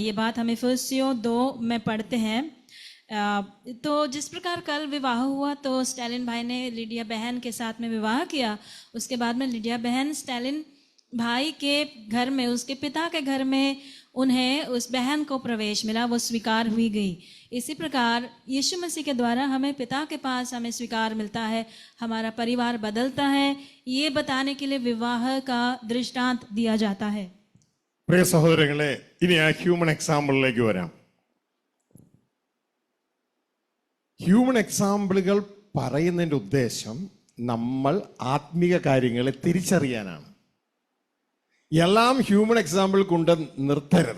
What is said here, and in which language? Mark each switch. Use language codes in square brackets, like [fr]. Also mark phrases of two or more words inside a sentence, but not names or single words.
[hi] ये बात हम इफिसियों 2 में पढ़ते हैं। तो जिस प्रकार कल विवाह हुआ तो स्टैलिन भाई ने लिडिया बहन के साथ में विवाह किया, उसके बाद में लिडिया बहन स्टैलिन भाई के घर में, उसके पिता के घर में उन्हें उस बहन को प्रवेश मिला, वो स्वीकार हुई गई। इसी प्रकार यीशु मसीह के द्वारा हमें पिता के पास हमें स्वीकार मिलता है, हमारा परिवार बदलता है। ये बताने के लिए विवाह का दृष्टांत दिया जाता है। [ml] പ്രിയ സഹോദരങ്ങളെ, ഇനി ആ [en] human example-ilekku [ml] വരാം. [en] human example-ukal [ml] പറയുന്നതിൻ്റെ ഉദ്ദേശം നമ്മൾ ആത്മീക കാര്യങ്ങളെ തിരിച്ചറിയാനാണ്. എല്ലാം [en] human example [ml] കൊണ്ട് നിർത്തരുത്.